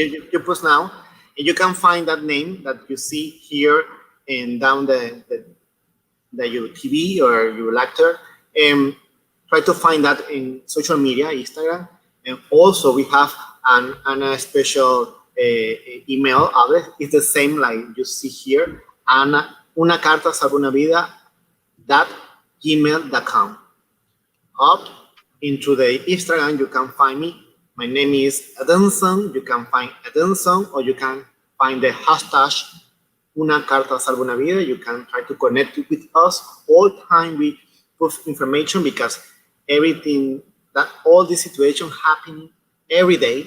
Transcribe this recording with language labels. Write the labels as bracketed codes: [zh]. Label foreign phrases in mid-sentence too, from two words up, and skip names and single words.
[en] You post now, and you can find that name that you see here and down the your TV or your actor. Try to find that in social media, Instagram, and also we have a special email address. It's the same like you see here, and una carta salva una vida @gmail.com. Up into the Instagram, you can find me. My name is Edinson. You can find Edinson, or you can find the hashtag Una Carta Salva Una Vida. You can try to connect with us all the time. We put information because everything that all this situation happening every day.